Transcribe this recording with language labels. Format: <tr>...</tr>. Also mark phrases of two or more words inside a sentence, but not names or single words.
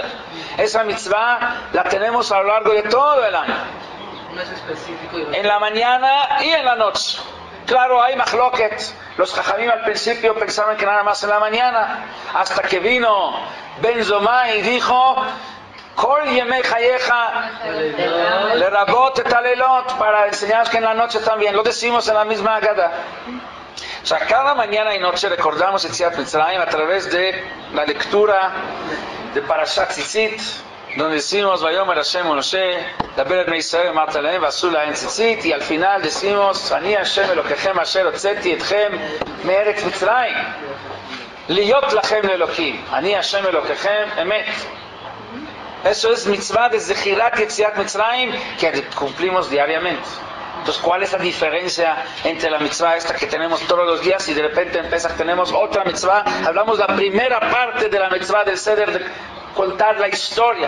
<es>Esa mitzvah la tenemos a lo largo de todo el año. No es específico. En la mañana y en la noche. Claro, hay machloket. Los jajamim al principio pensaban que nada más en la mañana, hasta que vino Ben Zomai y dijo,</es> <he>כל ימי חייך לרבות את הלילות,</he> <es>para enseñar que en la noche también. Lo decimos en la misma Agada. O sea, cada mañana y noche recordamos</es> <he>יציאת מצרים</he> <es>a través de la lectura de Parashat Tzitzit, donde decimos</es> <he>ויאמר השם משה דבר בני ישראל ואמרת אליהם ועשו להם ציצית,</he> <es>y al final decimos</es> <he>אני השם אלוקיכם אשר הוצאתי אתכם מארץ מצרים להיות לכם לאלוקים אני השם אלוקיכם אמת.</he> <es>Eso es mitzvah de</es> <he>זכירת יציאת מצרים</he> <es>que cumplimos diariamente. Entonces, ¿cuál es la diferencia entre la mitzvah esta que tenemos todos los días y de repente en Pesach tenemos otra mitzvah? Hablamos la primera parte de la mitzvah del Seder de contar la historia.</es>